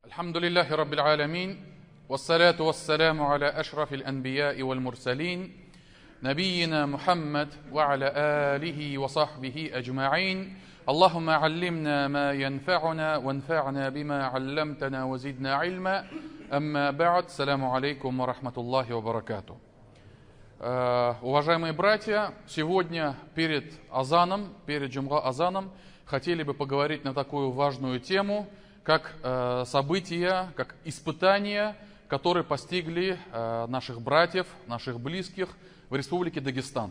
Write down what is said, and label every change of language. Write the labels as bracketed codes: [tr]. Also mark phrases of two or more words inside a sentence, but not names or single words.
[ar] الحمد لله رب العالمين والصلاة والسلام على أشرف الأنبياء والمرسلين نبينا محمد وعلى آله وصحبه أجمعين اللهم علمنا ما ينفعنا وانفعنا بما علمتنا وزدنا علما أما بعد السلام عليكم ورحمة الله وبركاته. [ru] Уважаемые братья, сегодня перед азаном, перед джумга азаном, хотели бы поговорить на такую важную тему, как события, как испытания, которые постигли наших братьев, наших близких в Республике Дагестан.